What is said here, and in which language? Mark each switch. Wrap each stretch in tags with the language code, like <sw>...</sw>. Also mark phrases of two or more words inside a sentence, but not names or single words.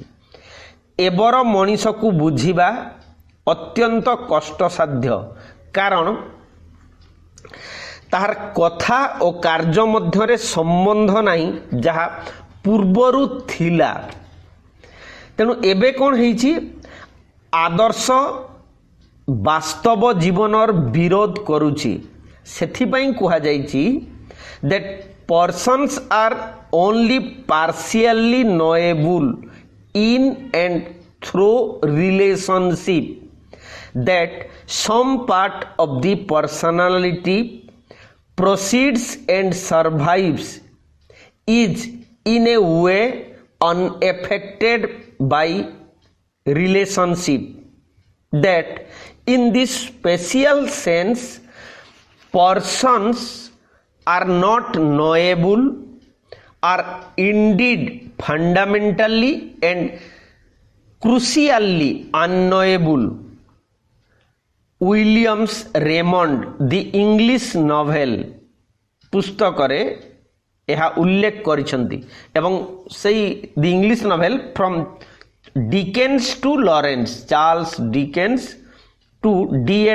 <or>ଏବର ମଣିଷକୁ ବୁଝିବା ଅତ୍ୟନ୍ତ କଷ୍ଟସାଧ୍ୟ, କାରଣ ତାହାର କଥା ଓ କାର୍ଯ୍ୟ ମଧ୍ୟରେ ସମ୍ବନ୍ଧ ନାହିଁ ଯାହା ପୂର୍ବରୁ ଥିଲା। ତେଣୁ ଏବେ କ'ଣ ହେଇଛି, ଆଦର୍ଶ ବାସ୍ତବ ଜୀବନର ବିରୋଧ କରୁଛି। ସେଥିପାଇଁ କୁହାଯାଇଛି</or> <en>that persons are only partially knowable in and through relationship, that some part of the personality proceeds and survives is in a way unaffected by relationship, that in this special sense persons are not knowable, are indeed fundamentally and crucially unknowable.</en> <or>ୱିଲିୟମ୍ସ ରେମଣ୍ଡ ଦି ଇଂଲିଶ ନଭେଲ ପୁସ୍ତକରେ ଏହା ଉଲ୍ଲେଖ କରିଛନ୍ତି ଏବଂ ସେଇ ଦି ଇଂଲିଶ ନଭେଲ ଫ୍ରମ୍ ଡିକେନ୍ସ ଟୁ ଲରେନ୍ସ, ଚାର୍ଲସ ଡିକେନ୍ସ ଟୁ D.H.</or>